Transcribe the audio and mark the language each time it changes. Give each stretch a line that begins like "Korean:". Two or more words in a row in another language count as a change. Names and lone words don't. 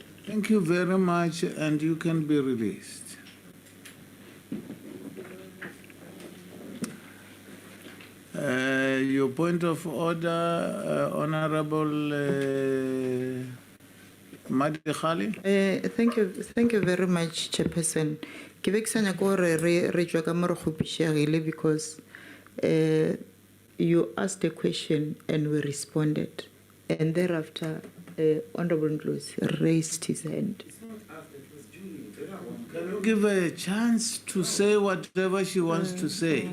English: Thank you very much, and you can be released. Your point of order, Honorable Madi Khali. Thank you very much, Chairperson.
Northern Sotho: Ke be ke sa nyaka gore re tswa ka mo re kgopišegile
English: because you asked a question and we responded, and thereafter Honorable Ndlozi raised his hand. Can you give her a chance to say whatever she wants to say?